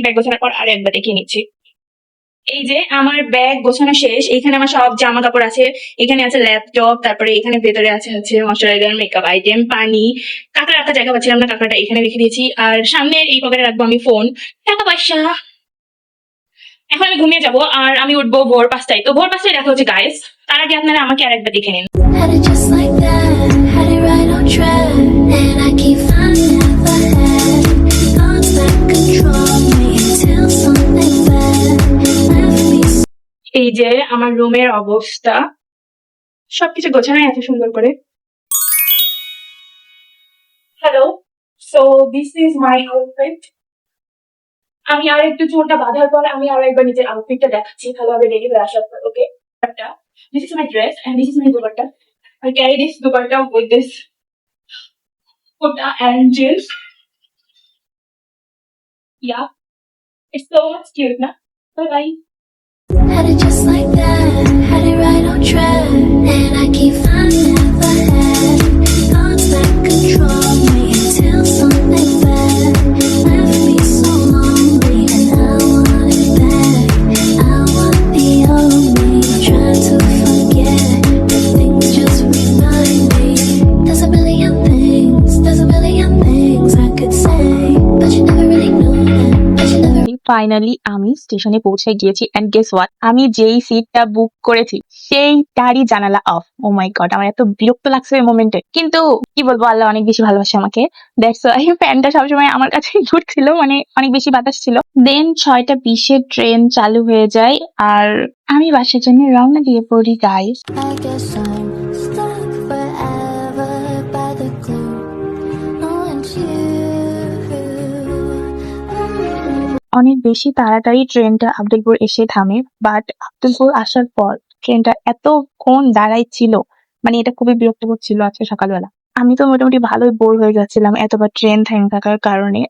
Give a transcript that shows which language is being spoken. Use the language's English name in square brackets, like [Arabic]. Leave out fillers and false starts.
[Bangla] Bag গোছানোর পর আর একবার দেখিয়ে নিচ্ছি। এই যে আমার ব্যাগ গোছানো শেষ, এইখানে আমার সব জামা কাপড় আছে, এখানে আছে ল্যাপটপ, তারপরে এখানে ভেতরে আছে হচ্ছে ময়শ্চারাইজার, মেকআপ আইটেম, পানি। কাঁকড়া রাখার জায়গা পাচ্ছিলাম না, কাঁকড়াটা এখানে রেখে দিয়েছি। আর সামনে এই পকেটে রাখবো আমি ফোন, টাকা পয়সা। এখন আমি ঘুমিয়ে যাবো আর আমি উঠবো ভোর 5টায়। তো ভোর 5টায় দেখা হচ্ছে গাইস। তার আগে আপনারা আমাকে আরেকবার দেখে নিন। [English] Had it just like that, had it right on track, and I keep finding out the head thoughts that control me until something bad left me. [Bangla] এই যে আমার রুমের অবস্থা, সবকিছু গোছানোই আছে সুন্দর করে। [English] Hello, so this is my outfit. [Bangla] আমি আর একটু চুলটা বাঁধার পর আমি আর একবার নিজের আউটফিটটা দেখাচ্ছি ভালোভাবে রেডি হয়ে আসার পর। [English] Okay, this is my dress and this is my dupatta. I carry this dupatta with this kurta and jeans. Yeah, it's so much cute, na? Bye bye. Had it just like that, had it right on track, and I keep finding out the head thoughts that control me until something bad left me so lonely, and I want it back. I want the old me, try to forget, but things just remind me. There's a million things I could say, but you never really knew them, but you never. [Bangla] Finally আমি স্টেশনে পৌঁছে গিয়েছি [English] and guess what, [Bangla] আমি যেই সিটটা বুক করেছি সেইটারই জানালা of. O my god, আমার এত বিরক্ত লাগছে এই মোমেন্টে, কিন্তু কি বলবো, আল্লাহ অনেক বেশি ভালোবাসে আমাকে। [English] that's why [Bangla] ফ্যানটা সবসময় আমার কাছে ঘুরছিল, মানে অনেক বেশি বাতাস ছিল। দেন 6টা 20-এ ট্রেন চালু হয়ে যায় আর আমি বাসার জন্য রওনা দিয়ে পড়ি guys. [English] I guess I'm stuck forever by the glue. Knowing you. [Bangla] অনেক বেশি তাড়াতাড়ি ট্রেনটা আব্দুলপুর এসে থামে, বাট আব্দুলপুর আসার পর ট্রেনটা এতক্ষণ দাঁড়াই ছিল, মানে এটা খুবই বিরক্ত করছিল আজকে সকালবেলা। আমি তো মোটামুটি ভালোই বোর হয়ে যাচ্ছিলাম এতবার ট্রেন থেমে থাকার কারণে।